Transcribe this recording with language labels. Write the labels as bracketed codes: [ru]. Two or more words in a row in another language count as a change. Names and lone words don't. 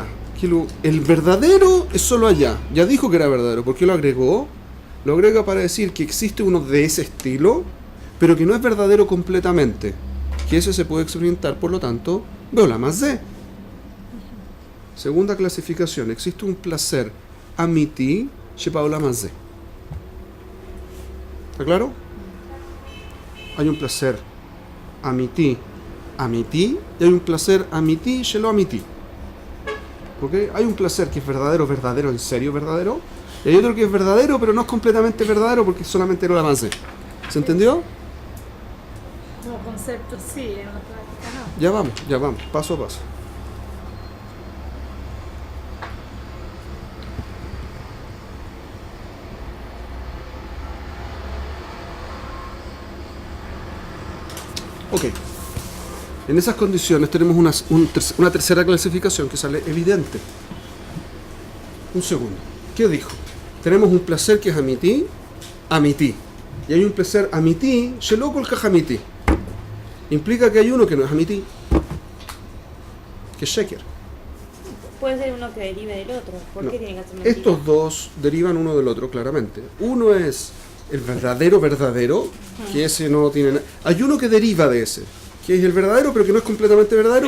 [es] El verdadero es solo allá. Ya dijo que era verdadero. ¿Por qué lo agregó? Lo agrega para decir que existe uno de ese estilo, pero que no es verdadero completamente. Que ese se puede experimentar, por lo tanto, [he] בעולם הזה. [es] Segunda clasificación. Existe un placer [he] אמיתי שבעולם הזה. [es] ¿Está claro? Hay un placer amiti, y hay un placer [he] אמיתי שלא אמיתי. [es] ¿Okay? Hay un placer que es verdadero, en serio verdadero, y hay otro que es verdadero, pero no es completamente verdadero porque es solamente lo avance. ¿Se entendió? Como concepto sí, en la práctica no. Ya vamos, paso a paso. Ok. En esas condiciones tenemos una tercera clasificación que sale evidente. Un segundo. ¿Qué dijo? Tenemos un placer que es amiti. Y hay un placer [he] אמיתי, שלא כל כך אמיתי. [es] Implica que hay uno que no es amiti, que es sheker. Puede ser uno que derive del otro. ¿Por No. qué tiene que ser mentira? Estos dos derivan uno del otro, claramente. Uno es el verdadero, que ese no tiene nada. Hay uno que deriva de ese, que es el verdadero, pero que no es completamente verdadero,